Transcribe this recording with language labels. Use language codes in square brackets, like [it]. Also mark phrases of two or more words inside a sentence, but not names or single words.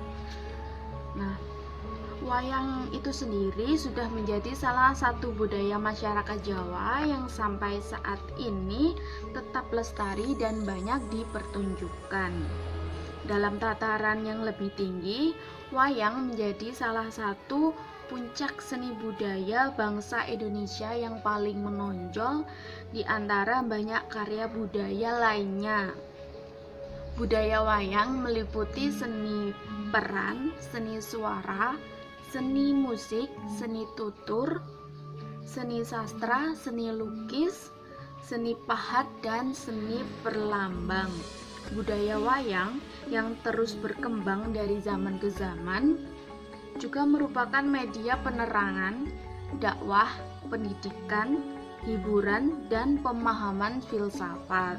[id] Nah, wayang itu sendiri sudah menjadi salah satu budaya masyarakat Jawa yang sampai saat ini tetap lestari dan banyak dipertunjukkan. Dalam tataran yang lebih tinggi, wayang menjadi salah satu puncak seni budaya bangsa Indonesia yang paling menonjol di antara banyak karya budaya lainnya. Budaya wayang meliputi seni peran, seni suara, seni musik, seni tutur, seni sastra, seni lukis, seni pahat, dan seni perlambang. Budaya wayang yang terus berkembang dari zaman ke zaman juga merupakan media penerangan, dakwah, pendidikan, hiburan, dan pemahaman filsafat.